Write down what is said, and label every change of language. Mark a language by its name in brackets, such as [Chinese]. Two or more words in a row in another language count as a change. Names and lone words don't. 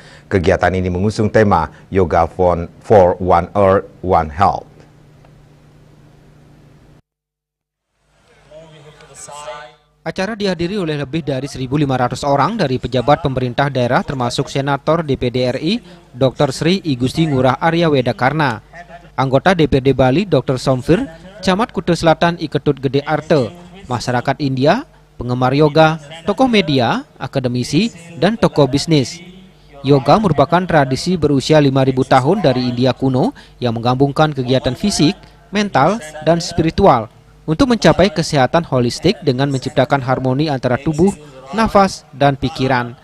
[Indonesian] Kegiatan ini mengusung tema Yoga for One Earth, One Health. Acara dihadiri oleh lebih dari 1.500 orang dari pejabat pemerintah daerah termasuk Senator DPD RI Dr. Sri I Gusti Ngurah Arya Wedakarna, anggota DPD Bali Dr. Somfir, Camat Kuta Selatan I Ketut Gede Arte, masyarakat India, penggemar yoga, tokoh media, akademisi, dan tokoh bisnis. Yoga merupakan tradisi berusia 5.000 tahun dari India kuno yang menggabungkan kegiatan fisik, mental, dan spiritual untuk mencapai kesehatan holistik dengan menciptakan harmoni antara tubuh, nafas, dan pikiran.